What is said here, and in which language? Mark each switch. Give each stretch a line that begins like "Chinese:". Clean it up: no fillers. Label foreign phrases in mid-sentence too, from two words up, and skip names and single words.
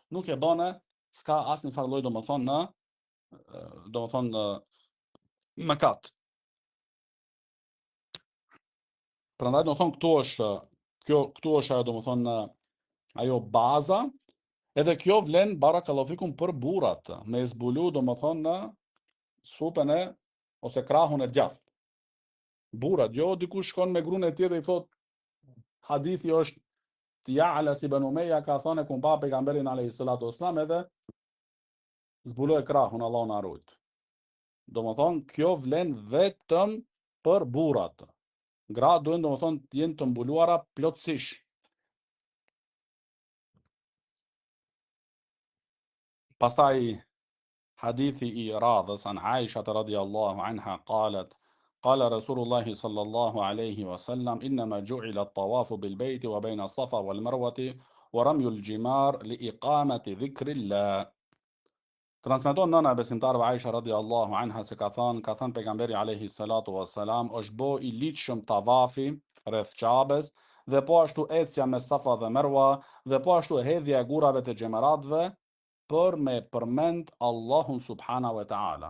Albanian: Nuk e bone, s'ka asnjë farë lloj domethënë në mëkat. Prandaj domethënë këtu është ajo domethënë ajo baza, edhe kjo vlen
Arabic: بارك الله فيكم
Albanian: për burrat, me zbulu domethënë në supën e ose krahun e djathtë. Burrat, jo dikush shkon me gruan e tjetër i thot hadithi është Ya'la ibn Umayya ka thonë ku pa pejgamberin
Arabic: عليه الصلاة والسلام
Albanian: edhe zbuloi krahun, Allahu na rujt. Domethënë kjo vlen vetëm për burrat. Gratë duhen domethënë të jenë të mbuluara plotësisht. Pastaj hadithi i radhës
Arabic: عن عائشة رضي الله عنها قالت قال رسول الله صلى الله عليه وسلم إنما جعل الطواف بالبيت وبين الصفا والمروة ورمي الجمار لإقامة ذكر الله.
Albanian: Transmeton nëna besimtarëve Aisha
Arabic: رضي الله عنها
Albanian: se ka thënë pejgamberi
Arabic: عليه الصلاة والسلام
Albanian: është bo i ligjshëm tavafi rreth Qabes dhe po ashtu ecja me Safa dhe Merwa dhe po ashtu hedhja e gurave të xhemaratëve për me përmend Allahun
Arabic: سبحانه وتعالى.